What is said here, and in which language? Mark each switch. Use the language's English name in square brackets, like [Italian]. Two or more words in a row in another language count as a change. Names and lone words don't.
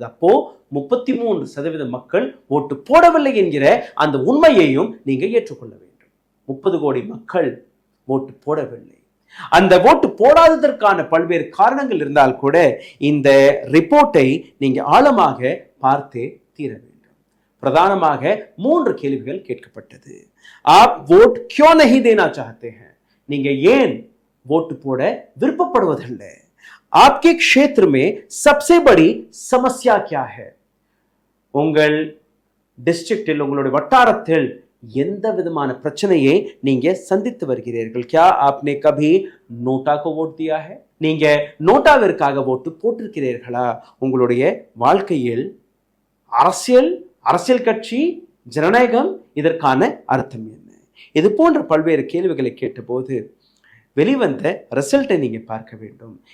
[Tamil] அப்போ 33% மக்கள் ஓட்டு போடவில்லை என்கிற அந்த உண்மையையும் நீங்க ஏற்றுக்கொள்ள வேண்டும். 30 கோடி மக்கள் ஓட்டு போடவில்லை. அந்த ஓட்டு போடாததற்கான பல்வேறு காரணங்கள் இருந்தால் கூட இந்த ரிப்போர்ட்டை நீங்க ஆழமாக பார்த்தே தீர வேண்டும். பிரதானமாக 3 கேள்விகள் கேட்கப்பட்டது. [Hindi] आप वोट क्यों नहीं देना चाहते हैं? [Tamil] நீங்க ஏன் ஓட்டு போட விருப்பப்படுவதில்லை? [Hindi] आपके क्षेत्र में सबसे बड़ी समस्या क्या है? [Tamil] உங்கள் டிஸ்ட்ரிக்டில், உங்களுடைய வட்டாரத்தில் எந்த விதமான பிரச்சனையை நீங்க சந்தித்து வருகிறீர்கள்? [Hindi] क्या आपने कभी नोटा को वोट दिया है? [Tamil] நீங்க நோட்டாவிற்காக ஓட்டு போட்டிருக்கிறீர்களா? உங்களுடைய வாழ்க்கையில் அரசியல் கட்சி, ஜனநாயகம், இதற்கான அர்த்தம் என்ன? இது போன்ற பல்வேறு கேள்விகளை கேட்டபோது வெளிவந்த ரிசல்ட்டை நீங்க பார்க்க வேண்டும்.